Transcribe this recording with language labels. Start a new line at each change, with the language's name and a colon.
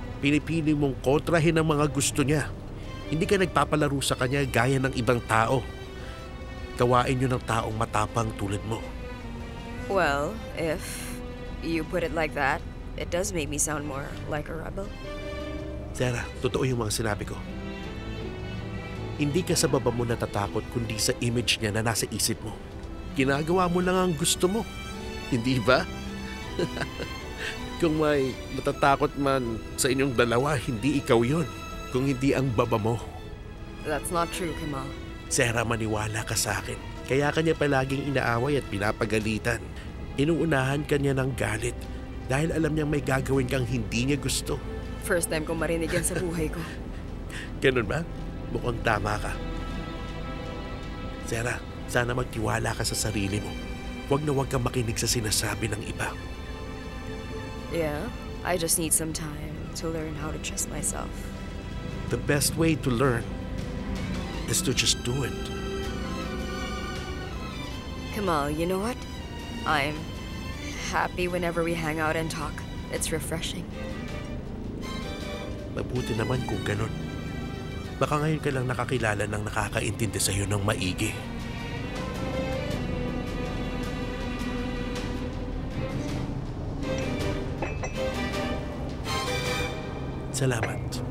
Filipino: Pinipili mong kontrahin ang mga gusto niya. Hindi ka nagpapalaro sa kanya gaya ng ibang tao. Gawain niyo ng taong matapang tulad mo.
English: Well, if you put it like that, it does make me sound more like a rebel.
Filipino: Sarah, totoo yung mga sinabi ko. Hindi ka sa baba mo natatakot kundi sa image niya na nasa isip mo. Ginagawa mo lang ang gusto mo. Hindi ba? Kung may natatakot man sa inyong dalawa, hindi ikaw yon. Kung hindi ang baba mo.
English: That's not true, Kemal.
Filipino: Sarah, maniwala ka sa akin. Kaya kanya palaging inaaway at pinapagalitan. Inuunahan kanya ng galit dahil alam niyang may gagawin kang hindi niya gusto. First time ko marinig yan sa buhay ko. Ganun ba? Mukhang tama ka. Sarah, sana magtiwala ka sa sarili mo. Huwag na huwag kang makinig sa sinasabi ng iba.
English: Yeah, I just need some time to learn how to trust myself. The best way to learn is to just do it. Kemal, you know what? I'm happy whenever we hang out and talk. It's refreshing.
Filipino: Mabuti naman kung ganun. Baka ngayon ka lang nakakilala ng nakakaintindi sa'yo ng maigi. Salamat.